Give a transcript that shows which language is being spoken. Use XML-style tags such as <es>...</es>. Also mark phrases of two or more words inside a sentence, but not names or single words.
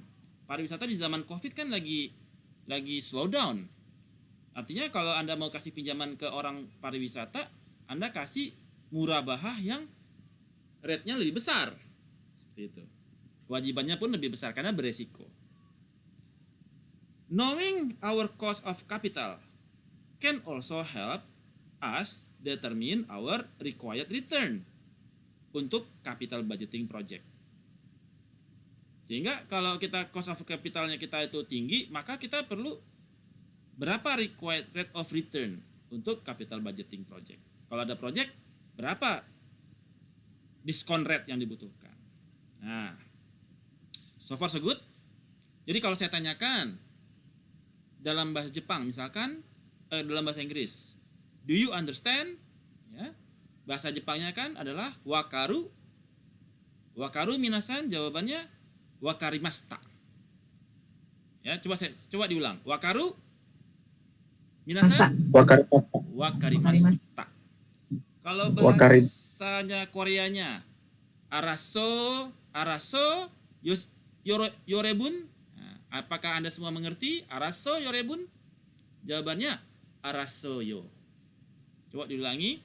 <id>Pariwisata di zaman Covid kan lagi</id> <en>slow down.</en> <id>Artinya kalau Anda mau kasih pinjaman ke orang pariwisata, Anda kasih murabahah yang rate-nya lebih besar. Seperti itu. Kewajibannya pun lebih besar karena beresiko.</id> <en>Knowing our cost of capital can also help us determine our required return untuk capital budgeting project.</en> <id>Sehingga kalau kita</id> <en>cost of capitalnya</en> <id>kita itu tinggi, maka kita perlu berapa</id> <en>required rate of return</en> <id>untuk</id> <en>capital budgeting project.</en> <id>Kalau ada project, berapa diskon rate yang dibutuhkan. Nah,</id> <en>so far so good.</en> <id>Jadi kalau saya tanyakan dalam bahasa Jepang misalkan, dalam bahasa Inggris,</id> <en>do you understand?</en> <id>Ya, bahasa Jepangnya kan adalah wakaru.</id> <ja>分かる皆さん,</ja> <id>jawabannya wakarimashita. Ya, coba diulang.</id> <ja>分かる皆さん、分かりました.</ja> <id>Kalau bahasanya Koreanya,</id> <ko>알았어 여러분.</ko> <id>Nah, apakah Anda semua mengerti</id> <ko>알았어 여러분?</ko> <id>Jawabannya arasoyo. Coba diulangi.</id>